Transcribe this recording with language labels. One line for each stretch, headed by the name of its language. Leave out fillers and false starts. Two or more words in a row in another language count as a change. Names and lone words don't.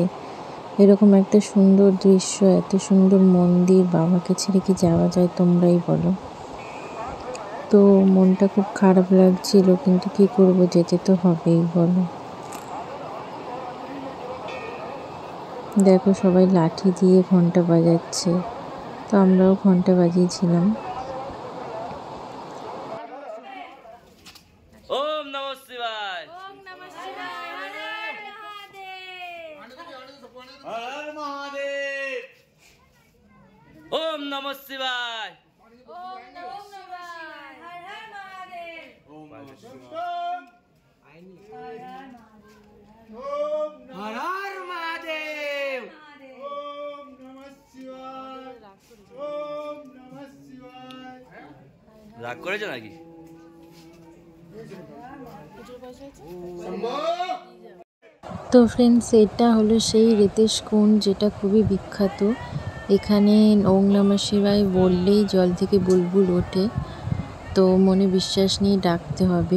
Bangla: এরকম একটা সুন্দর দৃশ্য, এত সুন্দর মন্দির, বাবাকে ছেড়ে কি যাওয়া যায় তোমরাই বলো। তো মনটা খুব খারাপ লাগছিল, কিন্তু কি করব, যেতে তো হবেই বলো। দেখো সবাই লাঠি দিয়ে ঘন্টা বাজাচ্ছে, তো আমরাও ঘন্টা বাজিয়েছিলাম।
Sanskrit: ओम नमः शिवाय। ओम नमः शिवाय। हर हर महादेव। ओम नमः शिवाय। ओम नमः शिवाय। हर हर महादेव। ओम नमः शिवाय। हर हर महादेव। ओम नमः शिवाय। ओम नमः शिवाय।
Bangla: রাগ করেছো নাকি? তো ফ্রেন্ডস এটা হলো সেই রেতেশ কুণ্ড, যেটা খুবই বিখ্যাত। এখানে
Sanskrit: ওম নমঃ শিবায়
Bangla: বললেই জল থেকে বুলবুল ওঠে, তো মনে বিশ্বাস নিয়ে ডাকতে হবে।